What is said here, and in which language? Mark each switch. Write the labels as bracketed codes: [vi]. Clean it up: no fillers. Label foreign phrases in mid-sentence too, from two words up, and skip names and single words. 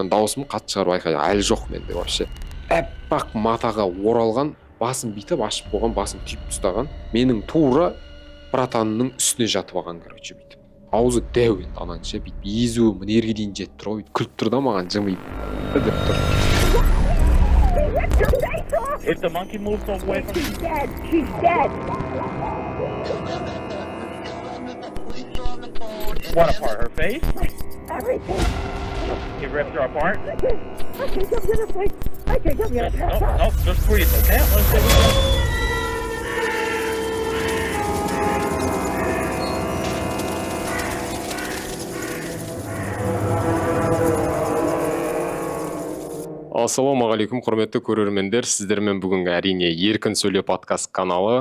[kk] Мен дауысым қатты шығарып айқайлап, әлі жоқ менде вообще. Аппақ матаға оралған, басын бүйтіп ашып қойған, басын түйіп ұстаған. Менің тура братанның үстіне жатып алған, короче, бүйтіп. Аузы дәу енді ананша бүйтіп езуі мінерге дейін жетіп тұр ғой. Күліп тұр да маған жымиып деп тұр. [en] If the monkey moves away from She's dead. She's dead. what apart? Her face? Everything. You ripped her apart? I think I'm gonna break. I think I'm gonna pass out. Nope, just breathe, okay? Let's see what happens. [kk] Ассалаумағалейкум, құрметті көрермендер. Сіздермен бүгінгі әрине Еркін сөйле подкаст каналы.